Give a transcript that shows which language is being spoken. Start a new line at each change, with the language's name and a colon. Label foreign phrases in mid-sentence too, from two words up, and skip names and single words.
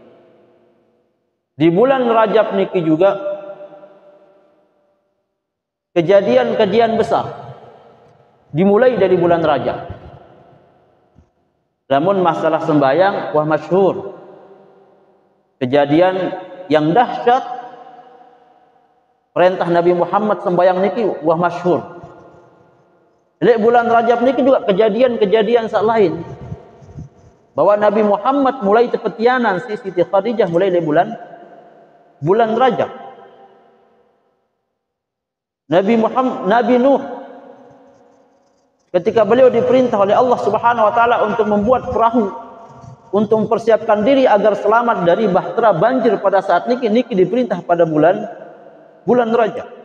Indonesian: Di bulan Rajab niki juga kejadian-kejadian besar dimulai dari bulan Rajab. Namun masalah sembahyang wah masyhur. Kejadian yang dahsyat perintah Nabi Muhammad sembahyang niki wah masyhur. Lek bulan Rajab niki juga kejadian-kejadian sak lain. Bahwa Nabi Muhammad mulai tepetianan si Siti Khadijah mulai dari bulan Rajab. Nabi Nuh ketika beliau diperintah oleh Allah
Arabic: Subhanahu wa taala
Indonesian: untuk membuat perahu untuk mempersiapkan diri agar selamat dari bahtera banjir pada saat niki diperintah pada bulan Rajab.